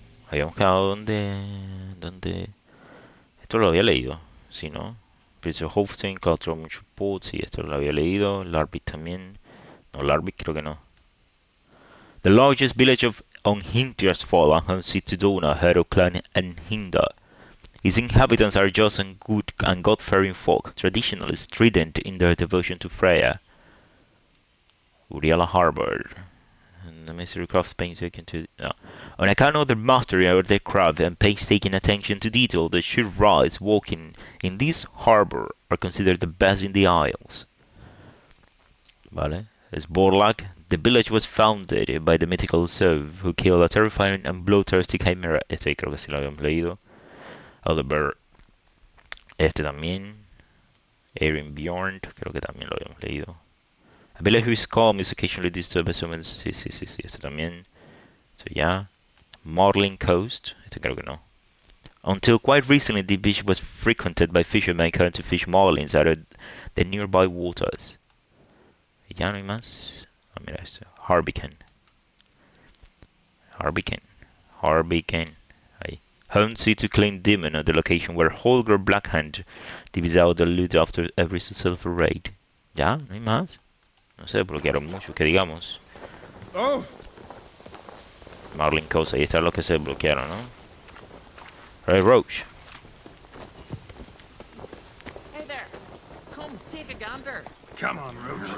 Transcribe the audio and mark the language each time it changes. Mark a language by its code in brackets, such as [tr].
[es] Habíamos quedado donde... Esto lo había leído, ¿sí, no? Prince of Hofstein, Cultural Report, sí, esto lo había leído. Larvik también. No, Larvik creo que no. [en] The largest village on Hintiasfall and home to Dona, Hero Clan and Hinda. Its inhabitants are just and good and God-fearing folk, traditionally strident in their devotion to Freya. Uriela Harbor. And the mystery craft painstaking to... No. On account of their mastery over their craft and painstaking attention to detail, the shipwrights walking in this harbor are considered the best in the Isles. Vale. Sborlak. The village was founded by the mythical Sov, who killed a terrifying and bloodthirsty chimera. [es] Este creo que sí lo habíamos leído. Elderberg. Este también. Erin Bjorn. Creo que también lo habíamos leído. [en] A village whose calm is occasionally disturbed by summons. [es] Sí. Este también. So ya. Marling Coast. Este creo que no. [en] Until quite recently, the beach was frequented by fishermen coming to fish marlins out of the nearby waters. [es] Y ya no hay más. Ah, mira esto. Harbican. Ahí. [en] Home to Claim Demon at the location where Holger Blackhand divvies out the loot after every successful raid. [es] ¿Ya? ¿No hay más? No sé, bloquearon mucho, que digamos. Oh! Marlin Coast, ahí está lo que se bloquearon, ¿no? [en] Right, Roach. Hey there! Come, take a gander! Come on, Roach.